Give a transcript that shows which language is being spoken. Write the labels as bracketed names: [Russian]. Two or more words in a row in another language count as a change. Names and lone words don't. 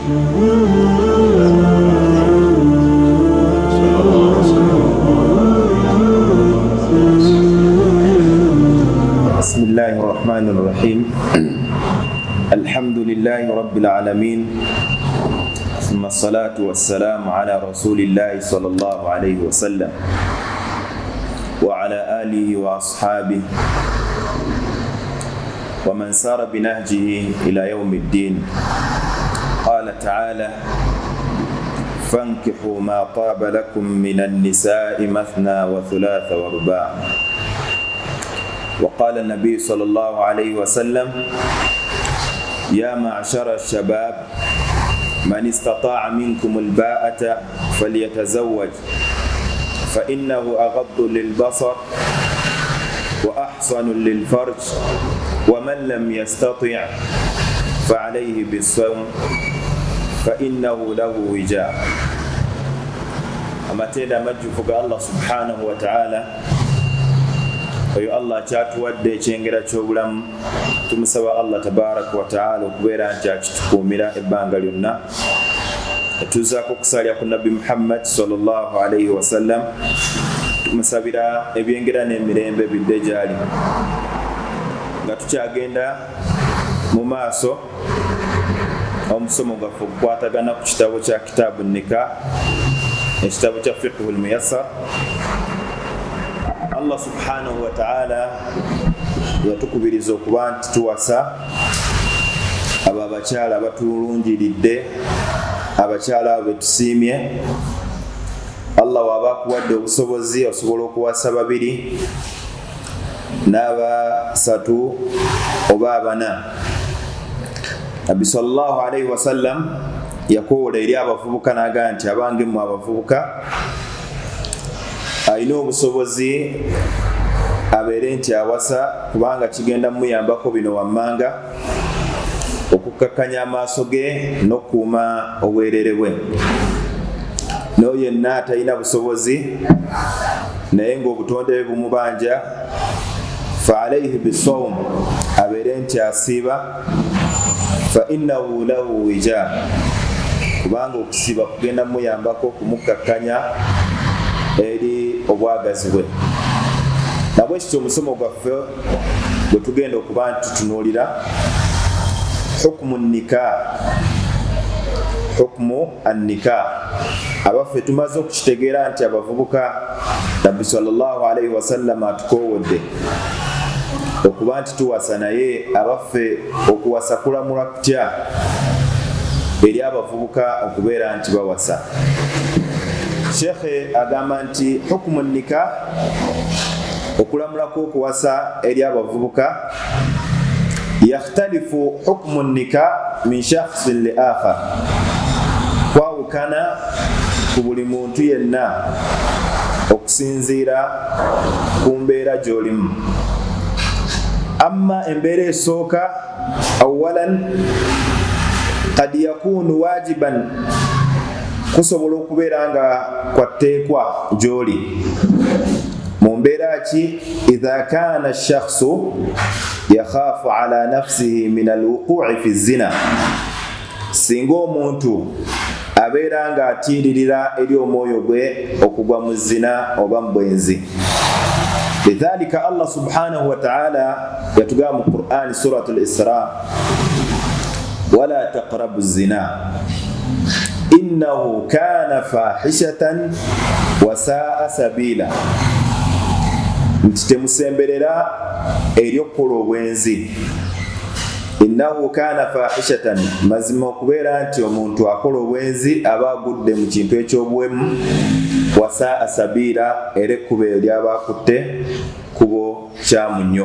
[Arabic] بسم الله الرحمن الرحيم. الحمد لله رب العالمين. ثم الصلاة والسلام على رسول الله صلى الله عليه وسلم وعلى آله وأصحابه ومن سار بنهجه إلى يوم الدين. قال تعالى: فانكحوا ما طاب لكم من النساء مثنى وثلاث ورباع'. وقال النبي صلى الله عليه وسلم: يا معشر الشباب من استطاع منكم الباءة فليتزوج فإنه أغض للبصر وأحصن للفرج ومن لم يستطع فعليه بالصوم فإنه له وجاء. أما تيدا مجفق الله سبحانه وتعالى [Ganda] oyo Allah kyatuwadde ekyengera ky'obulamu, tumusaba [Arabic] الله تبارك وتعالى [Ganda] okubeera nti akitukuumira ebbanga lyonna. Tuzaako okusalya ku Nabbi Muhammad [Arabic] صلى الله عليه وسلم, [Ganda] tumusabira ebyengera n'emirembe bidde gyali. Nga tukyagenda mu maaso omusomo gwaffe okukwatagana ku kitabo kya kitaabu Nikah, ekitabo kya Fiqhul Muyassar. [Arabic] الله سبحانه وتعالى [Ganda] yatukubiriza okuba nti tuwasa abo abakyala abatulungiridde, abakyala abo betusiimye. Allah waba akuwadde obusobozi osobola okuwasa babiri n'abasatu oba abana. Nabbi [Arabic] صلى الله عليه وسلم [Ganda] yakoola eri abavubuka n'agamba nti abange mmwe abavubuka alina obusobozi abeere nti awasa, kubanga kigenda muyambako bino wammanga: okukakkanya amaaso ge n'okukuuma obwereere bwe. N'oyo yenna atalina busobozi naye ng'obutonde bwe bumubanja, [Arabic] فعليه بالصوم, [Ganda] abeere nti asiiba, [Arabic] فإنه له وجاء, [Ganda] kubanga okusiiba kugenda muyambako okumukakkanya eri obwagazi bwe. Nabwe kityo omusomo gwaffe gwe tugenda okuba nti tutunuulira [Arabic] حكم نكاح. حكم النكاح, [Ganda] abaffe tumaze okukitegeera nti abavubuka Nabbi [Arabic] صلى الله عليه وسلم [Ganda] atukoowodde okuba nti tuwasa, naye abaffe okuwasa kulamula kutya eri abavubuka okubeera nti bawasa. Sheikh agamba nti [Arabic] حكم نكاح, [Ganda] okulamulako okuwasa eri abavubuka, [Arabic] يختلف حكم النكاح من شخص لآخر, [Ganda] kwawukana ku buli muntu yenna okusinziira ku mbeera gy'olimu. [Arabic] Amma [Ganda] embeera esooka, [Arabic] أولاً قد يكون واجباً, [Ganda] kusobola okubeera nga kwatteekwa gy'oli. Mu mbeera ki? [Arabic] إذا كان الشخص يخاف على نفسه من الوقوع في الزنا, [Ganda] singa omuntu abeera nga atiiririra eri omwoyo gwe okugwa mu zina oba mu bwenzi. [Arabic] لذلك الله سبحانه وتعالى [Ganda] yatugamba mu [Arabic] القرآن سورة الإسراء ولا تقربوا الزنا إنه كان فاحشة وساء سبيلا, [Ganda] nti temusemberera eri okukola obwenzi. [Arabic] إنه كان فاحشة, [Ganda] mazima okubeera nti omuntu akola obwenzi aba agudde mu kintu ekyobuwemu. [Arabic] وساء سبيلا, [Ganda] era ekkubo eryaba akutte kubo kyamu nnyo.